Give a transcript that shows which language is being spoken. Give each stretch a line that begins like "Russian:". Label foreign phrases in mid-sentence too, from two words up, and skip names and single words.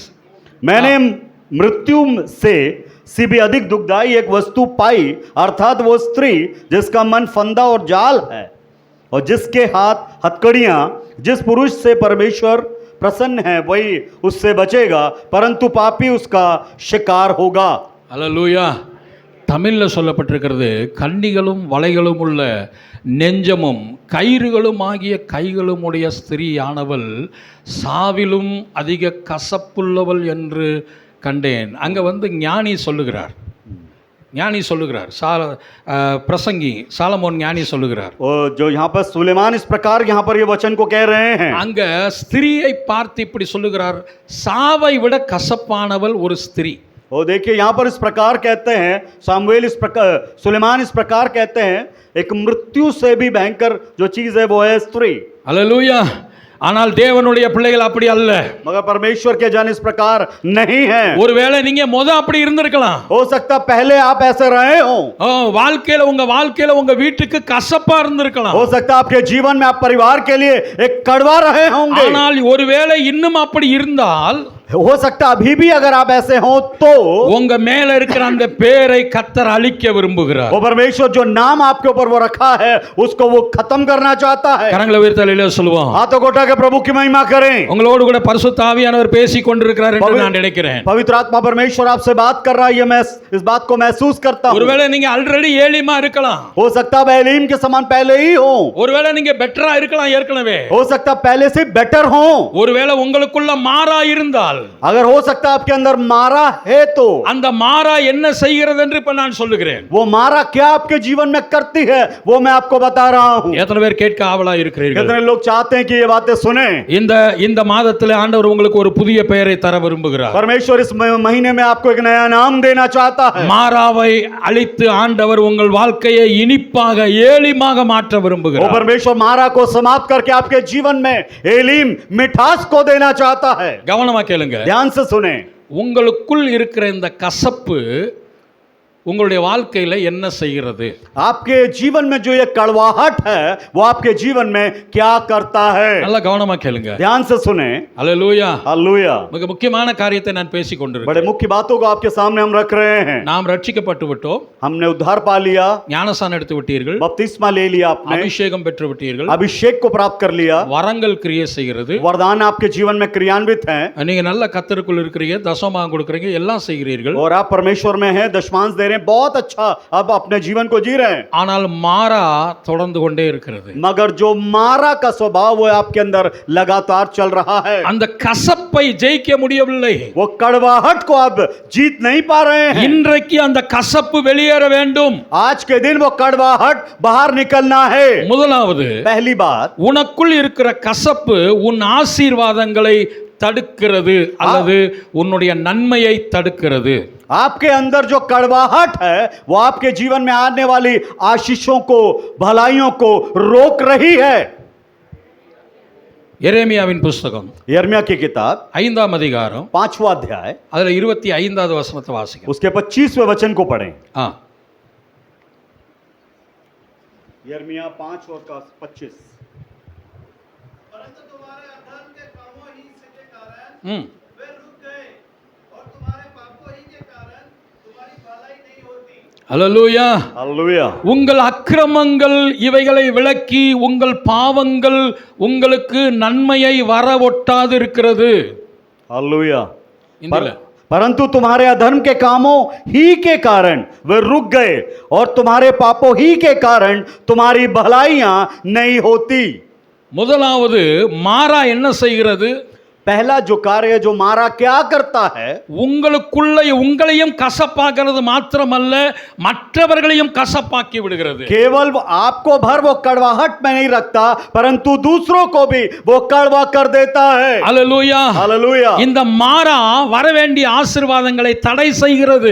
Hindi: मैंने मृत्यु से भी अधिक दुखदाई एक वस्तु पाई, अर्थात वो स्त्री जिसका मन फंदा और जाल है, और जिसके हाथ हथकड़ियां, जिस पुरुष से परमेश्वर प्रसन्न है वही उससे बचेगा, परंतु पापी उसका शिकार होगा।
Tamil: ஹalleluya. தமிழில் சொல்லப்பட்டிருக்கிறது, கண்ணிகளும் வலைகளும் உள்ள நெஞ்சமும் கயிறுகளும் ஆகிய கைகளும் உடைய ஸ்திரீயானவள் சாவிலும் அதிக கசப்புள்ளவள் என்று கண்டேன். அங்கே ஞானி சொல்லுகிறார், பிரசங்கி சாலமோன் ஞானி சொல்லுகிறார்.
Hindi: जो यहाँ पर सुलेमान इस प्रकार यहाँ पर ये वचन को कह रहे हैं,
Tamil: அங்க ஸ்திரீயை பார்த்து இப்படி சொல்லுகிறார், சாவை விட கசப்பானவள் ஒரு ஸ்திரீ.
Hindi: वो देखिए यहाँ पर इस प्रकार कहते हैं, सामुएल इस प्रकार, सुलेमान इस प्रकार कहते हैं, एक मृत्यु से भी भयंकर जो चीज है वो है स्त्री।
Tamil: ஹalleluya. ஆனால் தேவனுடைய பிள்ளைகள் அப்படி அல்ல.
Hindi: मगर परमेश्वर के जन इस प्रकार नहीं है।
Tamil: ஒருவேளை நீங்க அப்படி இருந்திருக்கலாம்.
Hindi: हो सकता पहले आप ऐसे रहे हो,
Tamil: வாழ்க்கையில உங்க வீட்டுக்கு கசப்பா இருந்திருக்கலாம்.
Hindi: हो सकता आपके जीवन में आप परिवार के लिए एक कड़वा रहे होंगे।
Tamil: ஆனால் ஒருவேளை இன்னும் அப்படி இருந்தால்,
Hindi: हो सकता अभी भी अगर आप ऐसे हो तो
Tamil: உங்க மேல இருக்கிற அந்த பேரை கர்த்தர் அழிக்க விரும்புகிறார்.
Hindi: वो परमेश्वर जो नाम आपके ऊपर वो रखा है उसको वो खत्म करना चाहता है।
Tamil: கரங்களை உயர்த்தி அல்லேலூயா சொல்லுவோம்.
Hindi: हाथों को उठा के प्रभु की महिमा करें।
Tamil: உங்களோடு கூட பரிசுத்த ஆவியானவர் பேசிக் கொண்டிருக்கிறார் என்று நான் நினைக்கிறேன்.
Hindi: पवित्र आत्मा परमेश्वर आपसे बात कर रहा है, ये मैं इस बात को महसूस करता हूं।
Tamil: ஒருவேளை நீங்க ஆல்ரெடி ஏலிமா இருக்கலாம்,
Hindi: हो सकता है एलीम के समान पहले ही हो,
Tamil: ஒருவேளை நீங்க பெட்டரா இருக்கலாம் ஏற்கனவே,
Hindi: हो सकता पहले से बेटर हो,
Tamil: ஒருவேளை உங்களுக்குள்ள மாறா இருந்தால்,
Hindi: अगर हो सकता आपके अंदर मारा है तो
Tamil: அந்த மாறா என்ன செய்கிறது என்று இப்ப நான் சொல்லுகிறேன்.
Hindi: वो मारा क्या आपके जीवन में करती है वो मैं आपको बता रहा हूं।
Tamil: எத்தனை பேர் கேட்க ஆவலா இருக்கிறீர்கள்?
Hindi: कितने लोग चाहते हैं कि ये बातें सुने?
Tamil: இந்த மாதத்திலே ஆண்டவர் உங்களுக்கு ஒரு புதிய பெயரை தர விரும்புகிறார்.
Hindi: परमेश्वर इस महीने में आपको एक नया नाम देना चाहता है।
Tamil: மாறாவை அழித்து ஆண்டவர் உங்கள் வாழ்க்கையை இனிப்பாக ஏலிமாக மாற்ற
Hindi: वो
Tamil: விரும்புகிறார்.
Hindi: परमेश्वर मारा को समाप्त करके आपके जीवन में एलीम मिठास को देना चाहता है।
Tamil: கவனமா கேளுங்க.
Hindi: ध्यान से सुने।
Tamil: உங்களுக்குள் இருக்கிற இந்த கசப்பு உங்களுடைய வாழ்க்கையில என்ன செய்கிறது?
Hindi: आपके जीवन में जो ये कड़वाहट है वो आपके जीवन में क्या करता है?
Tamil: நல்லா கவனமா கேளுங்க.
Hindi: ध्यान से सुने।
Tamil: அல்லேலூயா.
Hindi: हालेलुया।
Tamil: மிக முக்கியமான காரியத்தை நான் பேசிக் கொண்டிருக்கிறேன்.
Hindi: बड़े मुख्य बातों को आपके सामने हम रख रहे हैं।
Tamil: நாம் ரட்சிக்கப்பட்டு விட்டோம்,
Hindi: हमने उद्धार पा लिया,
Tamil: ஞானஸ்நானம் எடுத்து விட்டீர்கள்,
Hindi: बपतिस्मा ले लिया आपने,
Tamil: அபிஷேகம் பெற்று விட்டீர்கள்,
Hindi: अभिषेक को प्राप्त कर लिया,
Tamil: வரங்கள் கிரியை செய்கிறது,
Hindi: वरदान आपके जीवन में क्रियान्वित हैं,
Tamil: நீங்க நல்ல கர்த்தருக்குள் இருக்கிறீங்க, தசமபாகம் கொடுக்கறீங்க, எல்லாம் செய்கிறீர்கள்.
Hindi: और आप परमेश्वर में हैं, दशमांश दे रहे हैं, बहुत अच्छा अब अपने जीवन को जी रहे हैं।
Tamil: ஆனால் மாறா தொடர்ந்து கொண்டே இருக்கிறது.
Hindi: मगर जो मारा का स्वभाव वो आपके अंदर लगातार चल रहा है।
Tamil: அந்த கசப்பை ஜெயிக்க முடியவில்லை.
Hindi: वो कड़वाहट को आप जीत नहीं पा रहे हैं।
Tamil: இன்றைக்கு அந்த கசப்பு வெளியேற வேண்டும்.
Hindi: आज के दिन वो कड़वाहट बाहर निकलना है।
Tamil: முதலாவது,
Hindi: पहली बात,
Tamil: உனக்குள் இருக்கிற கசப்பு உன் ஆசீர்வாதங்களை தடுக்கிறது அல்லது உன்னுடைய நன்மையை தடுக்கிறது.
Hindi: आपके अंदर जो कड़वाहट है वो आपके जीवन में आने वाली आशीषों को, भलाइयों को रोक रही है।
Tamil: எரேமியாவின் புஸ்தகம்
Hindi: यिर्मयाह की किताब
Tamil: 5ஆம் அதிகாரம்
Hindi: 5वां अध्याय
Tamil: அதுல 25வது வசனத்தை வாசிங்க.
Hindi: उसके 25वें वचन को पढ़ें। यिर्मयाह 5 और 25। परंतु तुम्हारे अधर्म के कामों ही के कारण ம் वे रुक गए और तुम्हारे पापों ही के कारण तुम्हारी भलाई नहीं होती।
Tamil: அல்லேலூயா.
Hindi: हालेलुया।
Tamil: உங்கள் அக்கிரமங்கள் இவைகளை விலக்கி உங்கள் பாவங்கள் உங்களுக்கு நன்மையை வர ஒட்டாது இருக்கிறது.
Hindi: हालेलुया।
Tamil: இந்தியில
Hindi: परंतु तुम्हारे अधर्म के कामों ही के कारण वे रुक गए और तुम्हारे पापों ही के कारण तुम्हारी भलाइयां नहीं होती।
Tamil: முதலாவது மாறா என்ன செய்கிறது?
Hindi: पहला जो कार्य जो मारा क्या करता है,
Tamil: உங்களுக்குள்ள உங்களையும் கசப்பாக்குறது மாத்திரமல்ல மற்றவர்களையும் கசப்பாக்கி விடுகிறது.
Hindi: केवल आपको भर वो कड़वाहट में नहीं रखता परंतु दूसरों को भी वो कड़वा कर देता है।
Tamil: அல்லேலூயா.
Hindi: हालेलुया।
Tamil: இந்த மாறா வர வேண்டிய ஆசீர்வாதங்களை தடை செய்கிறது.